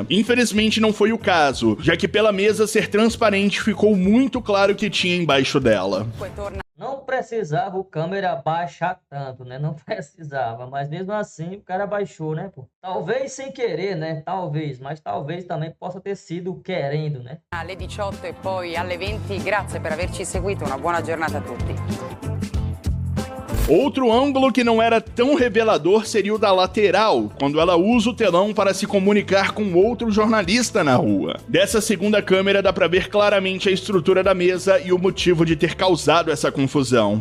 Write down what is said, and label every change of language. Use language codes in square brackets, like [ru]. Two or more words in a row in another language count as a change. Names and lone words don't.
[pt] Infelizmente não foi o caso, já que pela mesa ser transparente ficou muito claro que tinha embaixo dela. Não precisava o câmera baixar tanto, né? Não precisava, mas mesmo assim o cara baixou, né, pô? Talvez sem querer, né? Talvez, mas talvez também possa ter sido querendo, né? [it] Alle 18 e poi alle 20, grazie per averci seguito, una buona giornata a tutti. [pt] Outro ângulo que não era tão revelador seria o da lateral, quando ela usa o telão para se comunicar com outro jornalista na rua. Dessa segunda câmera dá pra ver claramente a estrutura da mesa e o motivo de ter causado essa confusão.